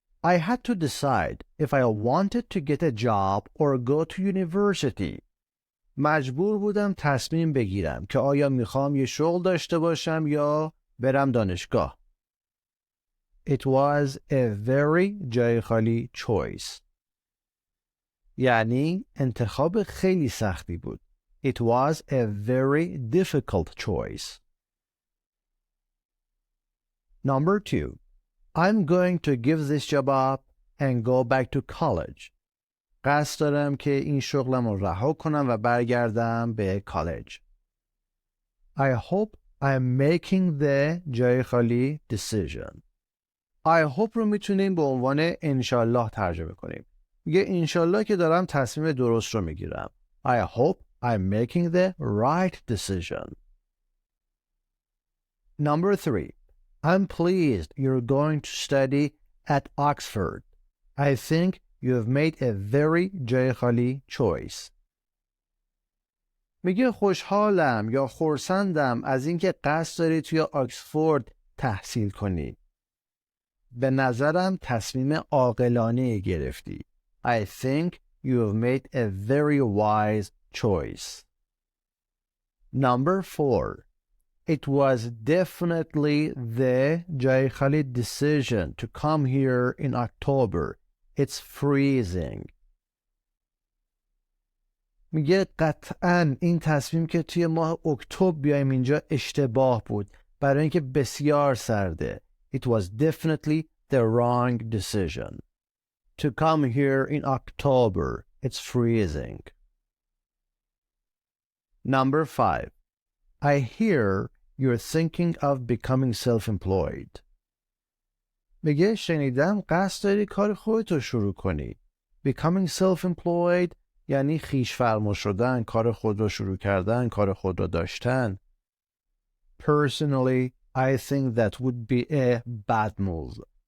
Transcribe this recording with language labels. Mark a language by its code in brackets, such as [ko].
[en] I had to decide if I wanted to get a job or go to university. [fa] مجبور بودم تصمیم بگیرم که آیا میخوام یه شغل داشته باشم یا برم دانشگاه. [en] It was a very [fa] جای خالی [en] choice. [fa] یعنی انتخاب خیلی سختی بود. [en] It was a very difficult choice. Number 2. I'm going to give this job up and go back to college. [fa] قصد دارم که این شغلم رو رها کنم و برگردم به کالج. [en] I hope I'm making the [fa] جای خالی [en] decision. I hope [fa] رو میتونیم به عنوان انشالله ترجمه کنیم. میگه انشالله که دارم تصمیم درست رو میگیرم. [en] I hope I'm making the right decision. Number 3. I'm pleased you're going to study at Oxford. I think you have made a very [fa] جای خالی [en] choice. [fa] میگه خوشحالم یا خرسندم از اینکه قصد داری توی آکسفورد تحصیل کنی. به نظرم تصمیم عاقلانه گرفتی. [en] I think you have made a very wise choice. Number 4. It was definitely the [fa] جای خالی [en] decision to come here in October. It's freezing. [fa] میگه قطعاً این تصمیم که توی ماه اکتبر بیایم اینجا اشتباه بود برای اینکه بسیار سرده. [en] It was definitely the wrong decision. To come here in October. It's freezing. Number 5. I hear you're thinking of becoming self-employed. [fa] میگه شنیدم قصد داری کار خودتو شروع کنی. [en] Becoming self-employed [fa] یعنی خویش فرما شدن، کار خود رو شروع کردن، کار خود رو داشتن. [en] Personally, I think that would be a bad move.